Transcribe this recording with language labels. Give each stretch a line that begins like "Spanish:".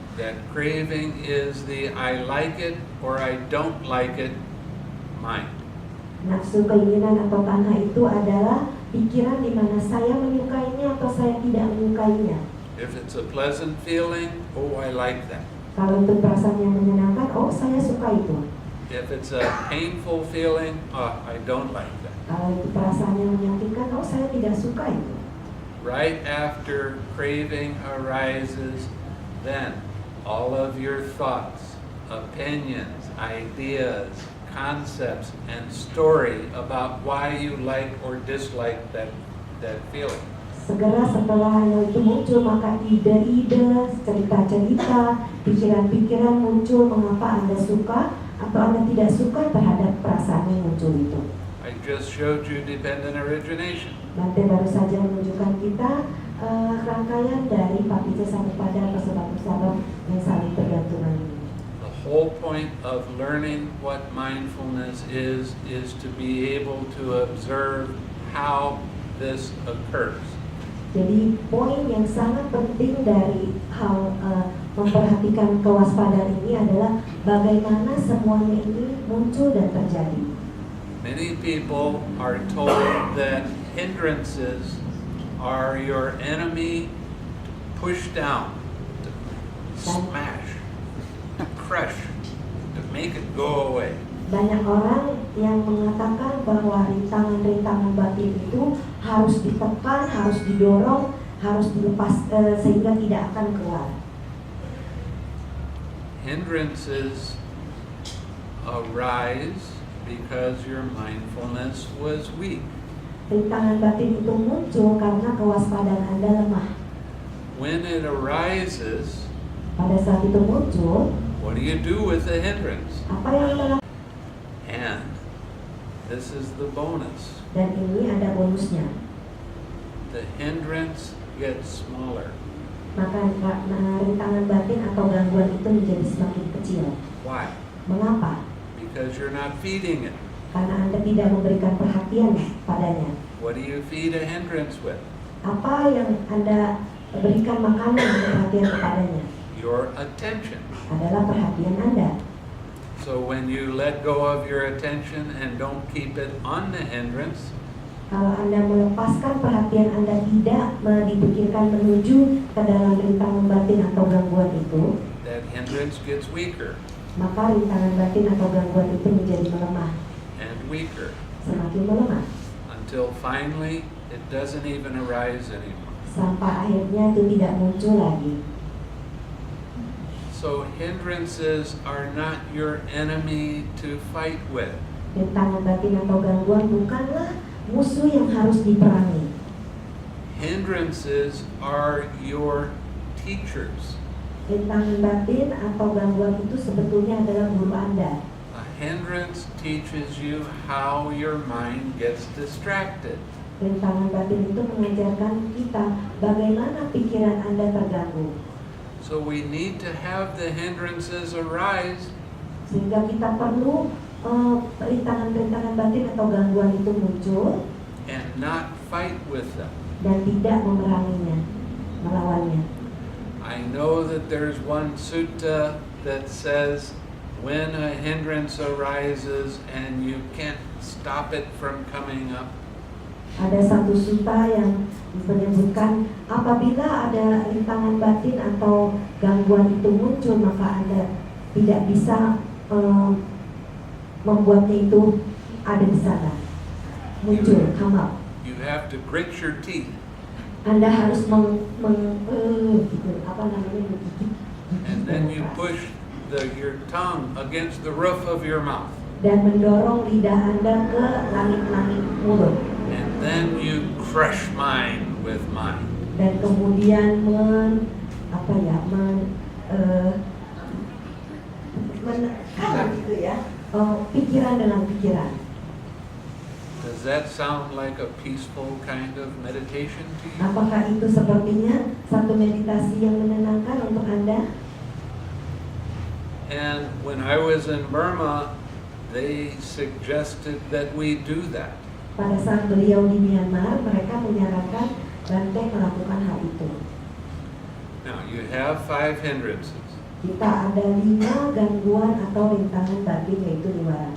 English: That craving is the I like it or I don't like it mind.
Indonesian: Nafsu keinginan atau tanha itu adalah pikiran di mana saya menyukainya atau saya tidak menyukainya.
English: If it's a pleasant feeling, oh, I like that.
Indonesian: Kalau itu perasaan yang menyenangkan, oh saya suka itu.
English: If it's a painful feeling, oh, I don't like that.
Indonesian: Kalau itu perasaan yang menyakitkan, oh saya tidak suka itu.
English: Right after craving arises, then all of your thoughts, opinions, ideas, concepts, and story about why you like or dislike that feeling.
Indonesian: Segera setelah hal itu muncul, maka ide-ide, cerita-cerita, pikiran-pikiran muncul mengapa Anda suka atau Anda tidak suka terhadap perasaan yang muncul itu.
English: I just showed you dependent origination.
Indonesian: Bhante baru saja menunjukkan kita rangkaian dari Papica sampai pada sebab-sebab yang saling bergantungan ini.
English: The whole point of learning what mindfulness is to be able to observe how this occurs.
Indonesian: Jadi poin yang sangat penting dari hal memperhatikan kewaspadaan ini adalah bagaimana semuanya ini muncul dan terjadi.
English: Many people are told that hindrances are your enemy to push down, to smash, to crush, to make it go away.
Indonesian: Banyak orang yang mengatakan bahwa rintangan-rintangan batin itu harus ditekan, harus didorong, harus dilepas sehingga tidak akan keluar.
English: Hindrances arise because your mindfulness was weak.
Indonesian: Rintangan batin itu muncul karena kewaspadaan Anda lemah.
English: When it arises,
Indonesian: Pada saat itu muncul,
English: what do you do with the hindrance?
Indonesian: apa yang dilakukan?
English: And this is the bonus.
Indonesian: Dan ini ada bonusnya.
English: The hindrance gets smaller.
Indonesian: Maka rintangan batin atau gangguan itu menjadi semakin kecil.
English: Why?
Indonesian: Mengapa?
English: Because you're not feeding it.
Indonesian: Karena Anda tidak memberikan perhatian padanya.
English: What do you feed a hindrance with?
Indonesian: Apa yang Anda berikan makanan dan perhatian kepadanya?
English: Your attention.
Indonesian: Adalah perhatian Anda.
English: So when you let go of your attention and don't keep it on the hindrance,
Indonesian: Kalau Anda melepaskan perhatian Anda tidak dipikirkan menuju ke dalam rintangan batin atau gangguan itu,
English: that hindrance gets weaker
Indonesian: maka rintangan batin atau gangguan itu menjadi melemah,
English: and weaker
Indonesian: semakin melemah,
English: until finally it doesn't even arise anymore.
Indonesian: sampai akhirnya itu tidak muncul lagi.
English: So hindrances are not your enemy to fight with.
Indonesian: Rintangan batin atau gangguan bukanlah musuh yang harus diperangi.
English: Hindrances are your teachers.
Indonesian: Rintangan batin atau gangguan itu sebetulnya adalah guru Anda.
English: A hindrance teaches you how your mind gets distracted.
Indonesian: Rintangan batin itu mengajarkan kita bagaimana pikiran Anda terganggu.
English: So we need to have the hindrances arise
Indonesian: Sehingga kita perlu rintangan-rintangan batin atau gangguan itu muncul
English: and not fight with them.
Indonesian: dan tidak memeranginya, melawannya.
English: I know that there's one sutta that says when a hindrance arises and you can't stop it from coming up,
Indonesian: Ada satu sutta yang menyebutkan apabila ada rintangan batin atau gangguan itu muncul, maka Anda tidak bisa membuatnya itu ada di sana, muncul,
English: come up. you have to grit your teeth
Indonesian: Anda harus gitu, apa namanya, menggigit.
English: and then you push your tongue against the roof of your mouth.
Indonesian: Dan mendorong lidah Anda ke langit-langit mulut.
English: And then you crush mine with mine.
Indonesian: Dan kemudian menekan gitu ya, pikiran dengan pikiran.
English: Does that sound like a peaceful kind of meditation to you?
Indonesian: Apakah itu sepertinya satu meditasi yang menenangkan untuk Anda?
English: And when I was in Burma, they suggested that we do that.
Indonesian: Pada saat beliau di Myanmar, mereka menyarankan Bhante melakukan hal itu.
English: Now, you have 5 hindrances.
Indonesian: Kita ada 5 gangguan atau rintangan batin, yaitu niwarana.